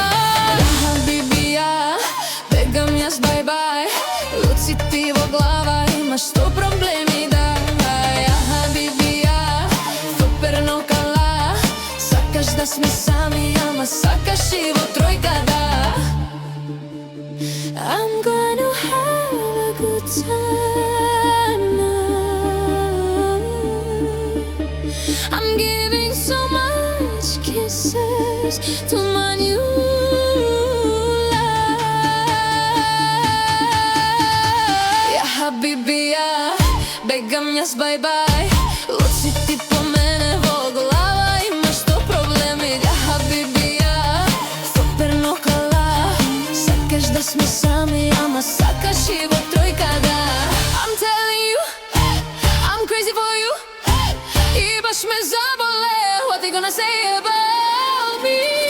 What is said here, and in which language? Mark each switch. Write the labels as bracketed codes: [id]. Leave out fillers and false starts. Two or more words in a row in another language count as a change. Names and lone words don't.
[mk] Бај-бај, руци ти во глава, имаш 100 проблеми, да. Ја хабиби, ја фоперно кала. Сакаш да сме сами, ама сакаш и во тројка, да. [en] I'm gonna have a good time now. I'm giving so much kisses to my new Habibi, [mk] ја бегам јас бај-бај. Руци ти по мене во глава, имаш 100 проблеми, ја хабиби, ја фоперно кала. Сакаш да сме сами, ама сакаш и во тројка, да. [en] I'm telling you, I'm crazy for you. [mk] И баш ме заболе, [en] what they gonna say about me?